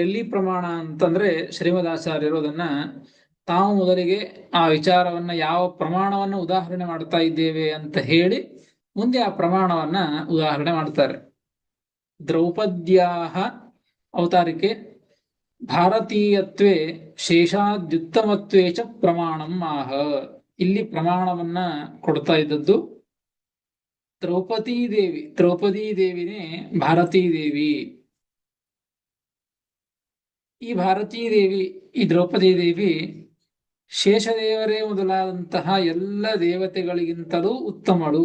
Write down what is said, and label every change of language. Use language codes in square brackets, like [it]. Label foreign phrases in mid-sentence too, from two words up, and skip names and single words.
[kn] ಎಲ್ಲಿ ಪ್ರಮಾಣ ಅಂತಂದ್ರೆ ಶ್ರೀಮದಾಚಾರ್ಯರು ಅದನ್ನ ತಾವು ಮೊದಲಿಗೆ ಆ ವಿಚಾರವನ್ನ ಯಾವ ಪ್ರಮಾಣವನ್ನ ಉದಾಹರಣೆ ಮಾಡ್ತಾ ಇದ್ದೇವೆ ಅಂತ ಹೇಳಿ ಮುಂದೆ ಆ ಪ್ರಮಾಣವನ್ನ ಉದಾಹರಣೆ ಮಾಡ್ತಾರೆ. [sa] ದ್ರೌಪದ್ಯಾಹ ಅವತಾರಿಕೆ ಭಾರತೀಯತ್ವೇ ಶೇಷಾದ್ಯುತ್ತಮತ್ವೇ ಚ ಪ್ರಮಾಣಂ ಆಹ. [kn] ಇಲ್ಲಿ ಪ್ರಮಾಣವನ್ನ ಕೊಡ್ತಾ ಇದ್ದದ್ದು ದ್ರೌಪದೀ ದೇವಿನೇ ಭಾರತೀ ದೇವಿ. ಈ ಭಾರತೀ ದೇವಿ, ಈ ದ್ರೌಪದೀ ದೇವಿ ಶೇಷದೇವರೇ ಮೊದಲಾದಂತಹ ಎಲ್ಲ ದೇವತೆಗಳಿಗಿಂತಲೂ ಉತ್ತಮಳು.